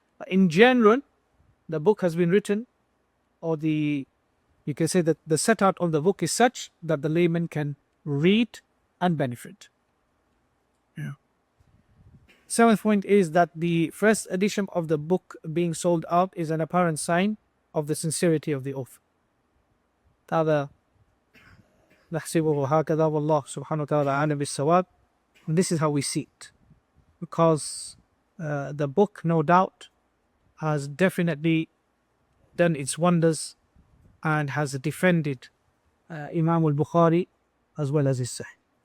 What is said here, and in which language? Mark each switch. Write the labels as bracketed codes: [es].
[en] But in general, the book has been written, or you can say that the set out of the book is such that the layman can read and benefit. Yeah. Seventh point is that the first edition of the book being sold out is an apparent sign of the sincerity of the author. [ar] هذا نحسبه هكذا والله سبحانه وتعالى أعلم بالصواب. [en] This is how we see it, because the book, no doubt, has definitely done its wonders and has defended Imam al-Bukhari as well as his Sahih.